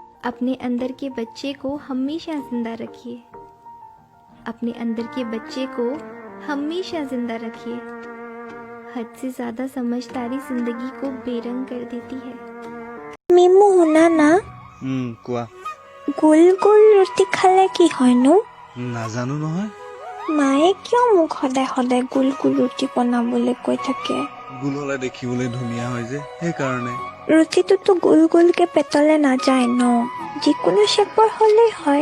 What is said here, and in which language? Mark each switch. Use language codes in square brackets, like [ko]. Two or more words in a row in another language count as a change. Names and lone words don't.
[hi] अपने अंदर के बच्चे को हमेशा जिंदा रखिए। अपने अंदर के बच्चे को हमेशा जिंदा रखिए। हद से ज़्यादा समझदारी जिंदगी को बेरंग कर देती है। [as] মিমু শুনা না কোৱা গোল গোল ৰুটি খালে কি হয়নো? নাজানো নহয় মায়ে কিয় মোক সদায় সদায় গোল গোল ৰুটি বনাবলৈ কৈ থাকে? গোল হলে দেখিবলৈ ধুনীয়া হয় যে সেইকাৰণে ৰুটিটোতো গোল গোলকে পেটলে নাযায় ন, যিকোনো শ্বেপৰ হ'লেই হয়।